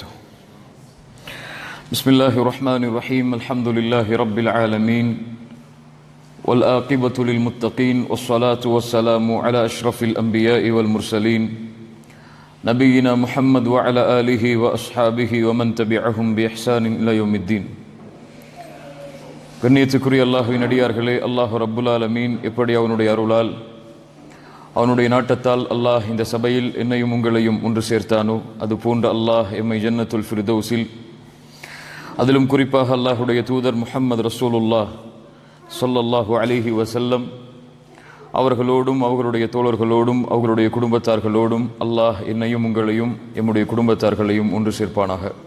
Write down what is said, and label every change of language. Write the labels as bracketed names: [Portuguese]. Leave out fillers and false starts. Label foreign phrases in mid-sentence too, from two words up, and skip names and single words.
[Arabic] بسم الله الرحمن الرحيم. الحمد لله رب العالمين والآقبة للمتقين والصلاة والسلام على أشرف الأنبياء والمرسلين نبينا محمد وعلى آله وأصحابه ومن تبعهم بإحسان إلى يوم الدين. [Tamil] கண்ணியத்துக்குரிய அல்லாஹ்வின் அடியார்களே, அல்லாஹ் [Arabic] رب العالمين [Tamil] எப்படி அவனுடைய அருளால் அவனுடைய நாட்டத்தால் அல்லாஹ் இந்த சபையில் என்னையும் உங்களையும் ஒன்று சேர்த்தானோ அது போன்ற அல்லாஹ் எம்மை ஜன்னத்துல் ஃபிர்தௌஸில், அதிலும் குறிப்பாக அல்லாஹுடைய தூதர் முஹம்மது [Arabic] رسول الله صلى الله عليه وسلم [Tamil] அவர்களோடும் அவர்களுடைய தோழர்களோடும் அவர்களுடைய குடும்பத்தார்களோடும் அல்லாஹ் என்னையும் உங்களையும் எம்முடைய குடும்பத்தார்களையும் ஒன்று சேர்ப்பானாக.